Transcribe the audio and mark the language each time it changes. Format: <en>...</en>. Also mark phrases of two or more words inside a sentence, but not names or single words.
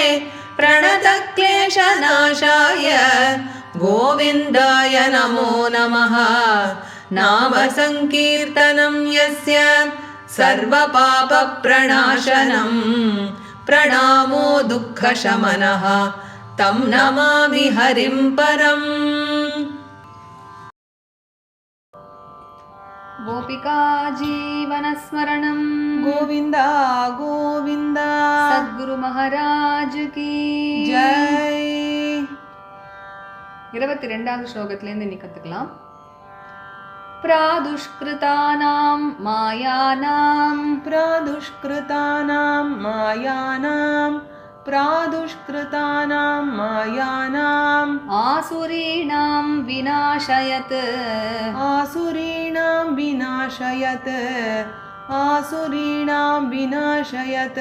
<sa>प्रणतक्लेशनाशाय गोविन्दाय नमो नमः नाम संकीर्तनं यस्य सर्वपापप्रणाशनं प्रणामो दुःखशमनः तं नमामि हरिं परम्। गोपिका जीवनस्मरणं गोविन्दा गोविन्दा</sa> <hi>सद्गुरु महाराज की जय।</hi> <ta>22வது ஸ்லோகத்திலேருந்து இன்னைக்கு கத்துக்கலாம்.</ta> <sa>प्रादुष्कृतानां मायानां प्रादुष्कृतानां मायानां प्रादुष्कृतानां मायानाम् आसुरीणां विनाशयत् आसुरीणां विनाशयत् आसुरीणां विनाशयत्</sa>